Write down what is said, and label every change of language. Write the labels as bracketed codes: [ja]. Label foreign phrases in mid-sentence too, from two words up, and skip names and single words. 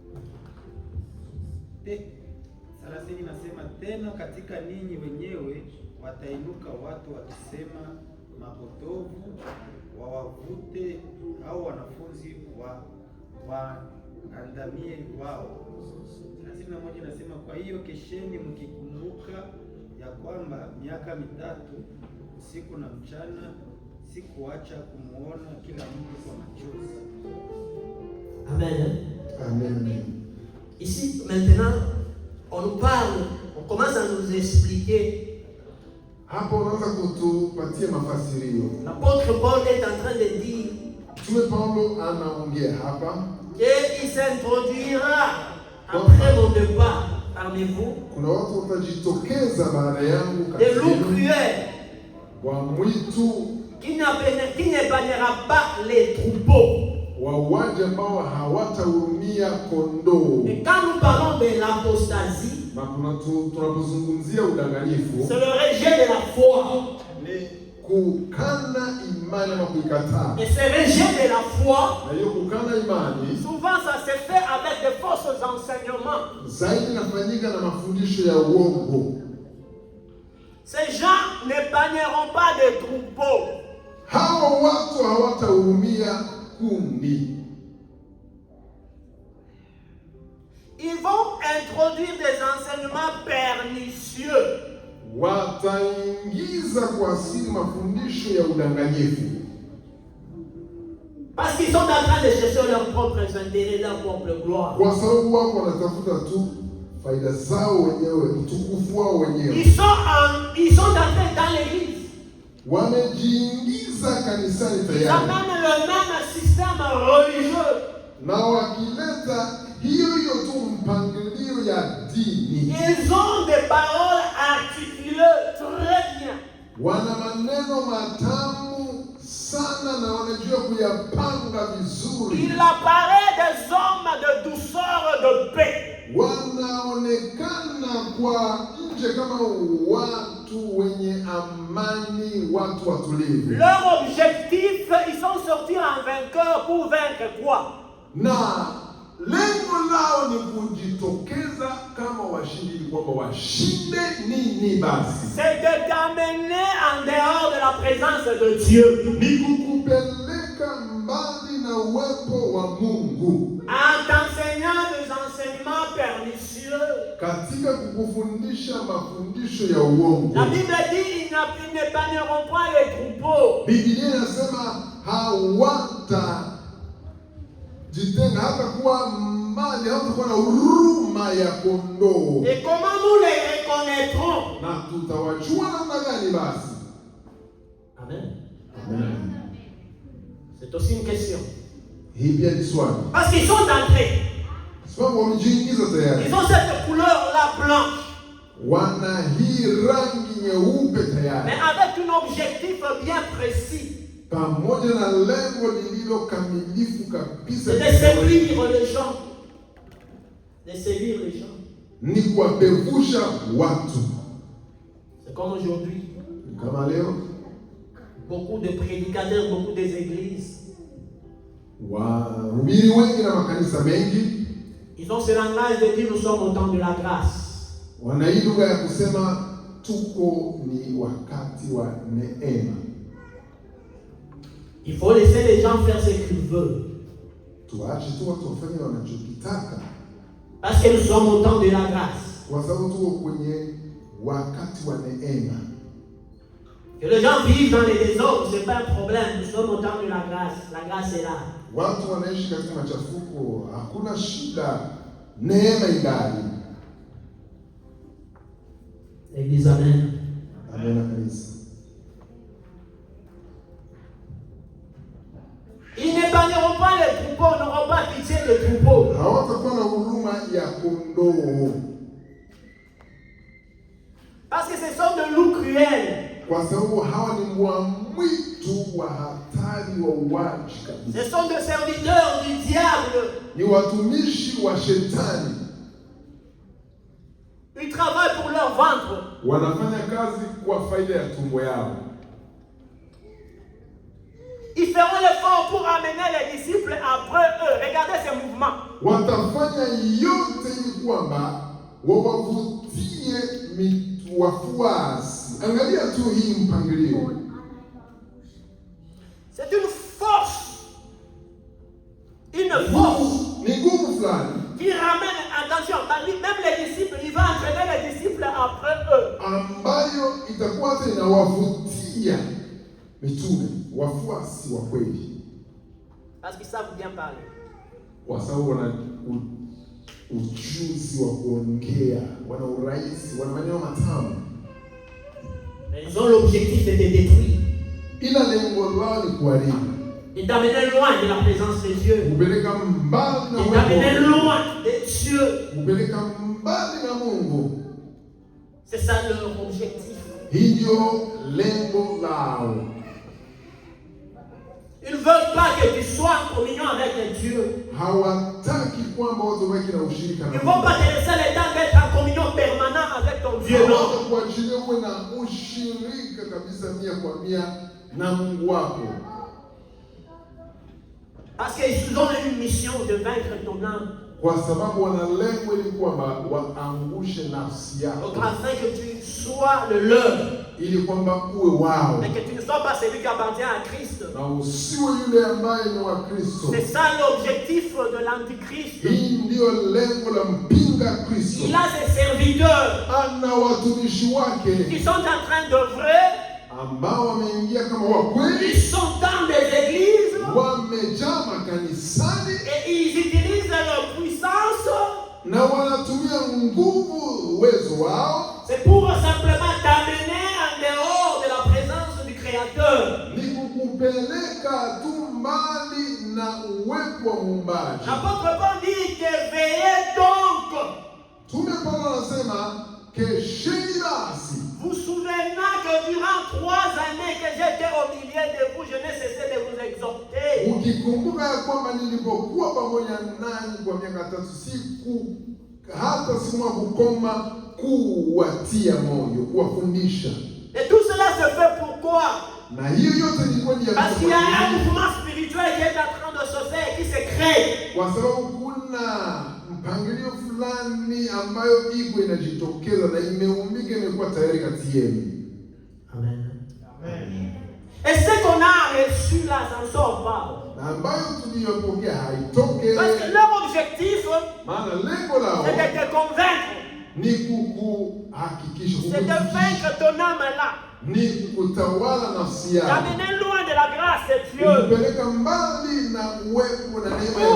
[sw] 30 nasema tena, katika ninyi wenyewe watainuka watu wakisema mapotovu, wawavute au wanafunzi waandamie wao. 31 nasema, kwa hiyo kesheni mkikumbuka ya kwamba miaka 3 usiku na mchana sikuacha kumuona kila mtu kwa machozi. Amen. Amen. [fr] Ici, maintenant, on nous parle, on commence à nous expliquer. [sw] Hapo unaanza kutupatia mafasirio. [fr] L'apôtre Paul est en train de dire [sw] Mtume Paulo anaongea hapa [fr] qu'il s'introduira après mon départ parmi vous [sw] kuna watu watajitokeza baada yangu [fr] des loups [sw] kati [fr] cruels [sw] wa mwitu [fr] qui n'épargnera pas les troupeaux. [sw] wauaji ambao hawatahurumia kondoo. [fr] Et quand nous parlons de l'apostasie, [sw] Na tunapozungumzia udanganyifu [fr] c'est le rejet de la foi. [sw] ni kukana imani ama kuikataa. [fr] Et ce rejet de la foi, [sw] Na hiyo kukana imani [fr] souvent ça se fait avec de fausses enseignements. [sw] zaidi inafanyika na mafundisho ya uongo. [fr] Ces gens n'épargneront pas des troupeaux. [sw] Hao watu hawatahurumia kundi. [fr] Ils vont introduire des enseignements pernicieux. [sw] Wataingiza kwa asili mafundisho ya udanganyifu. [fr] Parce qu'ils sont en train de chercher leurs propres intérêts, leur propre gloire. [sw] Kwa sababu wako wanatafuta tu faida zao wenyewe, utukufu wao wenyewe. [fr] Ils sont entrés dans l'église. [sw] Wamejiingiza kanisani [fr] Ils [sw] tayari. [fr] amènent le même système religieux. [sw] Na wakileta hiyo tu mpangilio ya dini. [fr] Ils ont des paroles articulées très bien. [sw] Wana maneno matamu sana na wanajua kuyapanga vizuri. [fr] Il apparaît des hommes de douceur, de paix. [sw] Wanaonekana kwa nje kama watu wenye amani, watu watulivu. [fr] Leur objectif, ils sont sortis en vainqueurs pour vaincre quoi? [sw] Na lengo lao ni kujitokeza kama washindi, ili kwamba washinde nini basi? [fr] C'est de t'amener en dehors de la présence de Dieu. [sw] Ni kukupeleka mbali na uwepo wa Mungu. [fr] En t'enseignant des enseignements pernicieux. [sw] Katika kukufundisha mafundisho ya uongo. [fr] La Bible dit ils n'épargneront pas les troupeaux. [sw] Biblia inasema jitenga hata kuwa mbali, hatakuwa na huruma ya kondoo. [fr] Et comment nous les reconnaîtrons? [sw] Na tutawajua namna gani basi? Amen. Amen. [fr] C'est aussi une question. [sw] Hii pia ni swali. [fr] Parce qu'ils sont entrés. [sw] sababu wamejiingiza tayari. [fr] Ils ont cette couleur-là blanche. [sw] Wana hii rangi nyeupe tayari, [fr] Mais avec un objectif bien précis. [sw] pamoja na lengo lililo kamilifu kabisa, [fr] C'est de séduire les gens. De séduire les gens. [sw] ni kuwapevusha watu. [fr] C'est comme aujourd'hui. [sw] Kama leo [fr] Beaucoup de prédicateurs, beaucoup des églises. [sw] wahubiri wengi na makanisa mengi [fr] Ils ont ce langage de dire nous sommes au temps de la grâce. [sw] wana hii lugha ya kusema tuko ni wakati wa neema. [fr] Il faut laisser les gens faire ce qu'ils veulent. [sw] Tuache tu watu wafanye wanachokitaka, [fr] Parce que nous sommes au temps de la grâce. [sw] kwa sababu tuko kwenye wakati wa neema. [fr] Que les gens vivent dans les désordres, ce n'est pas un problème. Nous sommes au temps de la grâce. La grâce est là. [sw] Watu wanaishi katika machafuko, hakuna shida, neema ingali. [fr] Église, amen. [sw] Amen kanisa. [fr] Ils n'épargneront pas les troupeaux, n'auront pas pitié des troupeaux. [sw] Hawatakuwa na huruma ya kondoo, [fr] Parce que ce sont de loups cruels. [sw] kwa sababu hawa ni mbwa mwitu wa hatari, wa uwaji kabisa. [fr] Ce sont des serviteurs du diable. [sw] Ni watumishi wa shetani, [fr] Ils travaillent pour leur ventre. [sw] wanafanya kazi kwa faida ya tumbo yao. [fr] Ils feront l'effort pour amener les disciples après eux. Regardez ces mouvements. [sw] Watafanya yote ili kwamba wawavutie wafuasi. Angalia tu hii mpangilio. [fr] C'est une force. Une force [sw] Ni nguvu fulani [fr] qui ramène, attention, même les disciples, il va entraîner les disciples après eux. [sw] ambayo itakuwa hata inawavutia mitume, wafuasi wa kweli, [fr] Parce qu'ils savent bien parler. [sw] kwa sababu wana ujuzi wa kuongea, wana urahisi, wana maneno matamu. [fr] Mais ils ont l'objectif de te détruire. [sw] Ila lengo lao ni kuharibu, [fr] Et t'amener loin de la présence de Dieu. [sw] kupeleka mbali na [fr] Et t'amener [sw] Mungu, [fr] loin de Dieu. [sw] kupeleka mbali na Mungu. [fr] C'est ça leur objectif. [sw] Hii ndio lengo lao. [fr] Ils ne veulent pas que tu sois en communion avec Dieu. [sw] Hawataki kwamba watu wabaki na ushirika [fr] Ils [sw] na [fr] ne vont [sw] Mungu. [fr] pas te laisser le temps d'être en communion permanente avec ton Dieu. Non. [sw] Hawatakuachilia uwe na ushirika kabisa 100% na Mungu wako, [fr] Parce qu'ils ont une mission de vaincre ton âme. [sw] kwa sababu wana lengo ili kwamba waangushe nafsi [fr] Donc [sw] yako, [fr] afin que tu sois le leur. [sw] ili kwamba uwe wao [fr] Mais que tu ne sois pas celui qui appartient à Christ. [sw] na usiwe yule ambaye ni wa Kristo. [fr] C'est ça l'objectif de l'Antichrist. [sw] Hii ndio lengo la mpinga Kristo. [fr] Il a ses serviteurs [sw] Ana watumishi wake [fr] qui sont en train d'œuvrer. [sw] ambao wameingia kama wa kweli, [fr] Ils sont dans des églises [sw] wamejaa makanisani [fr] et ils utilisent leur puissance. [sw] na wanatumia nguvu, uwezo wao [fr] C'est pour simplement t'amener en dehors de la présence du Créateur. [sw] ni kukupeleka tu mbali na uwepo wa Muumbaji. [fr] L'apôtre Paul dit que veillez donc. [sw] Mtume Paulo anasema kesheni basi. [fr] Vous souvenez que durant 3 années que j'étais au milieu de vous, je n'ai cessé de vous exhorter. [sw] Ukikumbuka ya kwamba nilipokuwa pamoja nanyi kwa miaka 3 siku hata siku moja kukoma kuwatia moyo, kuwafundisha. [fr] Et tout cela se fait pourquoi? [sw] Na hiyo yote ilikuwa ni ya [fr] Parce qu'il y a un mouvement spirituel qui est en train de se faire, qui se crée. [sw] kwa sababu kuna mpangilio fulani ambayo iko inajitokeza na imeumbika, imekuwa tayari kati yenu. Amen. [fr] Et ce qu'on a reçu là, ça ne sort pas. [sw] Na ambayo tuliyopokea haitoke, [fr] Parce que leur objectif, [sw] maana lengo lao [fr] c'est de te convaincre. [sw] ni kukuhakikisha, [fr] C'est de vaincre ton âme là. [sw] ni kutawala nafsi yako, [fr] T'amener loin de la grâce de Dieu. [sw] kupeleka mbali na uwepo na neema ya